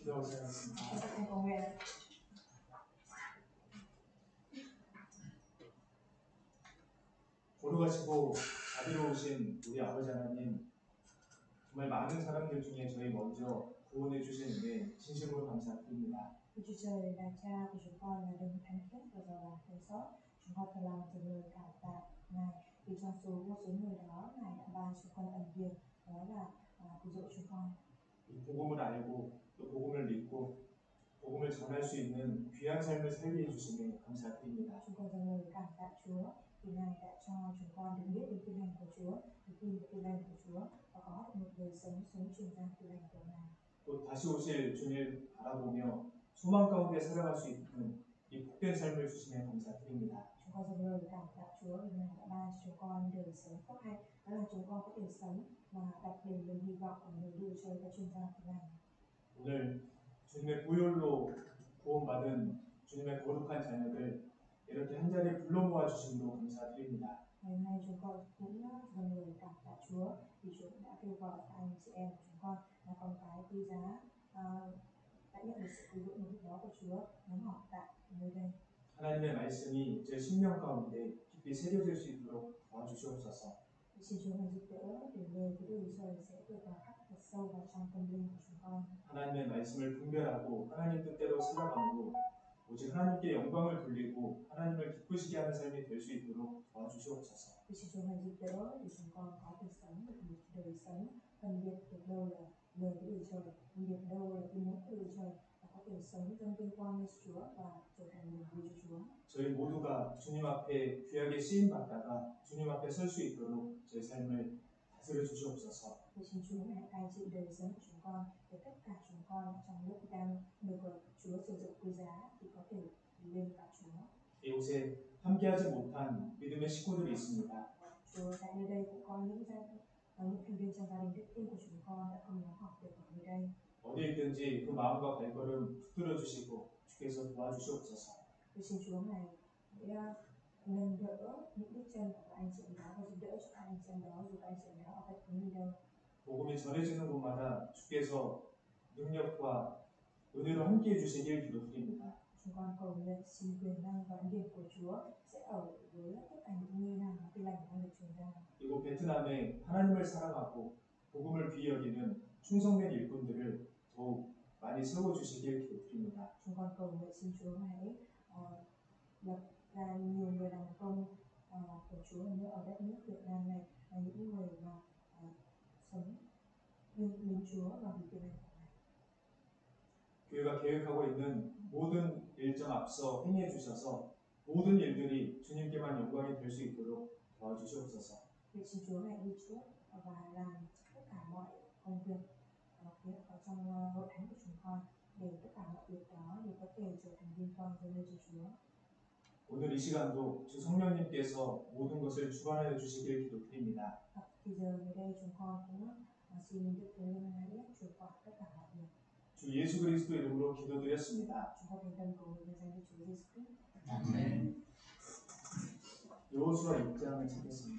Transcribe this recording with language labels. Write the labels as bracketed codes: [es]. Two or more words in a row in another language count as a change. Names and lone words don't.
[ko] 기도하도록 하겠습니다. 거룩하시고 자비로우신 우리 아버지 하나님, 정말 많은 사람들 중에 저희 먼저 구원해 주신 은혜 진심으로 감사드립니다. [vi] Chúa Trời là Cha của chúng con, là Đấng thánh khiết và giàu lòng thương xót. Chúng con thật lòng từ lời cảm tạ Ngài vì trong số vô số người đó, Ngài đã ban chúng con ân điển, đó là cứu rỗi chúng con. [ko] 복음을 알고 또 복음을 믿고 복음을 전할 수 있는 귀한 삶을 살게 해주시니 감사드립니다. [vi] Chúng con dâng lời cảm tạ Chúa vì Ngài đã cho chúng con được biết đến tin lành của Chúa, được tin về tin lành của Chúa và có được một đời sống truyền ra tin lành của Ngài. [ko] 또 다시 오실 주님을 바라보며 소망 가운데 살아갈 수 있는 이 복된 삶을 주시면 감사드립니다. [vi] Chúng con dâng lời cảm tạ Chúa vì Ngài đã ban cho chúng con đời sống phúc hạnh, đó là chúng con có thể sống mà đặt đến niềm hy vọng của người Đức Chúa và truyền ra tin lành. [ko] 오늘 주님의 보혈로 구원받은 주님의 거룩한 자녀들 이렇게 한 자리에 불러 모아 주심으로 감사드립니다. [vi] Ngày hôm nay chúng con cũng dâng lời cảm tạ Chúa vì Chúa đã kêu gọi anh chị em của chúng con là con cái quý giá đã nhận được sự cứu rỗi một lúc đó của Chúa nhóm họp tại nơi đây. [ko] 하나님의 말씀이 제 심령 가운데 깊이 새겨질 수 있도록 도와주시옵소서. [vi] Xin Chúa hãy giúp đỡ để lời của Đức Chúa Trời sẽ được vào khắc thật sâu vào trong tâm linh của chúng con. [ko] 하나님의 말씀을 분별하고 하나님 뜻대로 살아가고 오직 하나님께 영광을 돌리고 하나님을 기쁘시게 하는 삶이 될 수 있도록 도와주시옵소서. [vi] Xin Chúa hãy giúp đỡ để chúng con có thể sống được một đời sống phân biệt được đâu là lời của Đức Chúa Trời, phân biệt đâu là tin muốn của Đức Chúa Trời và có thể sống trong vinh quang như Chúa và trở thành niềm vui cho Chúa. [ko] 저희 모두가 주님 앞에 귀하게 쓰임 받다가 주님 앞에 설 수 있도록 제 삶을 다스려 주시옵소서. [vi] Xin Chúa hãy cai trị đời sống của chúng con để tất cả chúng con trong lúc đang được Chúa sử dụng quý giá thì có thể lên cả Chúa. [ko] 이곳에 함께하지 못한 믿음의 식구들이 있습니다. [vi] Chúa tại nơi đây cũng có những thành viên trong gia đình đức tin của chúng con đã không nhóm họp được ở nơi đây. [ko] 어디 있든지 그 마음과 발걸음 붙들어 주시고 주께서 도와주시옵소서. [vi] Xin Chúa hãy nâng đỡ những bước chân của anh chị em đó và giúp đỡ cho anh chị em đó dù anh chị em đó ở bất cứ nơi đâu. [ko] 복음이 전해지는 곳마다 주께서 능력과 은혜로 함께해 주시길 기도드립니다. [vi] Chúng con cầu nguyện xin quyền năng và ân điển của Chúa sẽ ở với tất cả những nơi nào mà tin lành đang được truyền ra. [ko] 이곳 베트남에 하나님을 사랑하고 복음을 귀히 여기는 충성된 일꾼들을 더욱 많이 세워 주시길 기도드립니다. [vi] Chúng con cầu nguyện xin Chúa hãy lập ra nhiều người làm công của Chúa nữa ở đất nước Việt Nam này, là những người mà sống yêu mến Chúa và vì tin lành của Ngài. [ko] 교회가 계획하고 있는 모든 일정 앞서 행해 주셔서 모든 일들이 주님께만 영광이 될 수 있도록 도와주시옵소서. [vi] Xin Chúa hãy đi trước và làm tất cả mọi công việc ở trong hội thánh của chúng con để tất cả mọi việc đó đều có thể trở thành vinh quang cho nơi Chúa. [ko] 오늘 이 시간도 주 성령님께서 모든 것을 주관하여 주시길 기도드립니다. [vi] Thì giờ nơi đây chúng con cũng xin Đức Thánh Linh hãy chủ quản tất cả mọi việc. [ko] 주 예수 그리스도 이름으로 기도드렸습니다. [vi] Chúng con thành tâm cầu nguyện danh Đức Chúa Giêsu Christ. [ko] 아멘. 여호수아 6장을 찾겠습니다.